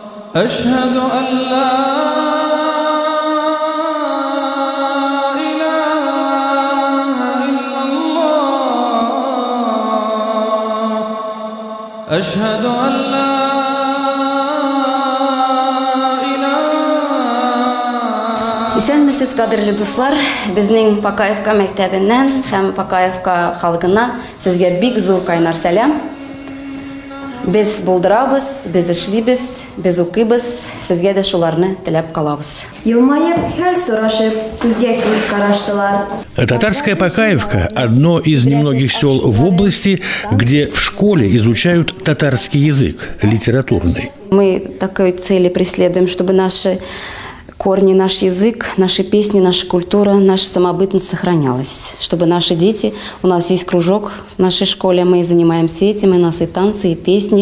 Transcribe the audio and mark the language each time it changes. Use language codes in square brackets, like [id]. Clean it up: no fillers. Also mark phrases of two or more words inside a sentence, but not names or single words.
[ar] أشهد أن لا إله إلا الله أشهد أن لا [tt] Исәнмесез, кадерле дуслар, безнең Пакаевка мәктәбеннән һәм Пакаевка халкыннан сезгә бик зур кайнар сәлам. Без булдырабыз, без эшлибез, без укыйбыз, сезгә дә шуларны теләп калабыз. Елмаеп, хәл сорашып, күзгә күз караштылар. [ru] Татарская Пакаевка – одно из немногих сел в области, где в школе изучают татарский язык, литературный. Мы такой цели преследуем, чтобы наши корни, наш язык, наши песни, наша культура, наша самобытность сохранялась. Чтобы наши дети, у нас есть кружок в нашей школе, мы занимаемся этим, и у нас и танцы, и песни.